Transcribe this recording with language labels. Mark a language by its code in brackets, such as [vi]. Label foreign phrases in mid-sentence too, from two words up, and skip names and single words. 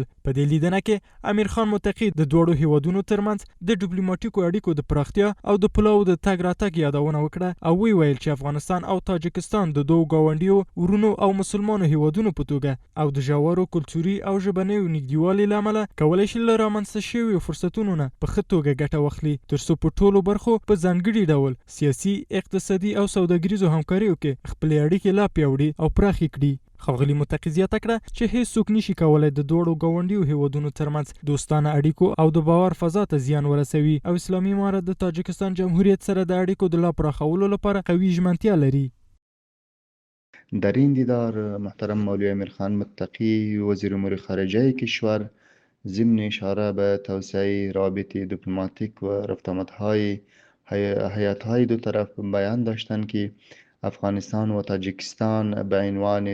[ps] په دې لیدنه کې امیر خان متقي د دواړو هیوادونو ترمنځ د ډیپلوماټیکو اړیکو د پراختیا او د پلاو د تګ راتګ یادونه وکړه او ویل چې افغانستان او تاجکستان د دوو ګاونډیو ورونو او مسلمانو هیوادونو په توګه او د ژورو کلتوري او ژبنیو نږدېوالي له امله کولی شي له رامنځته شویو فرصتونو نه په ښه توګه ګټه واخلي ترڅو په ټولو برخو په ځانګړي ډول سیاسي، اقتصادي او سوداګریزو همکاریو کې خپلې اړیکې لا پیاوړې او پراخې کړي. ښاغلي متقي زیاته کړه چې هیڅوک نشي کولی د دواړو ګاونډیو هیوادونو ترمنځ دوستانه اړیکو او د باور فضا ته زیان ورسوي او اسلامي امارت د تاجکستان جمهوریت سره د اړیکو د لا پراخولو لپاره قوي ژمنتیا لري. [fa] در این دیدار محترم مولوی امیر خان متقی وزیر امور خارجه کشور ضمن اشاره به توسعه روابط دیپلماتیک و رفت‌وآمدهای هیات‌های دو طرف بیان داشتند که افغانستان و تاجیکستان به عنوان